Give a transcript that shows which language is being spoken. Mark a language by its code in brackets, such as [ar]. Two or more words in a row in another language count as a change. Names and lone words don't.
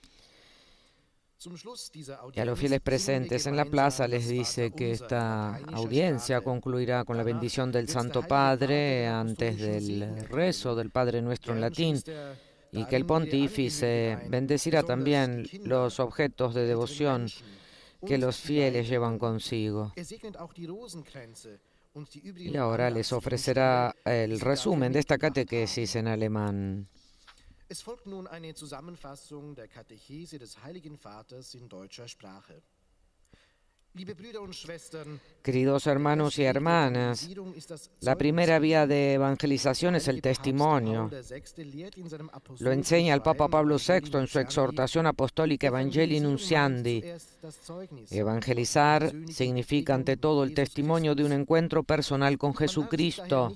[es] Y a los fieles presentes en la plaza les dice que esta audiencia concluirá con la bendición del Santo Padre antes del rezo del Padre Nuestro en latín, y que el pontífice bendecirá también los objetos de devoción que los fieles llevan consigo. Y ahora les ofrecerá el resumen de esta catequesis en alemán. [de] Es folgt nun eine Zusammenfassung der Katechese des Heiligen Vaters in deutscher Sprache. [es] Queridos hermanos y hermanas, la primera vía de evangelización es el testimonio. Lo enseña el Papa Pablo VI en su exhortación apostólica Evangelii Nunciandi. Evangelizar significa ante todo el testimonio de un encuentro personal con Jesucristo.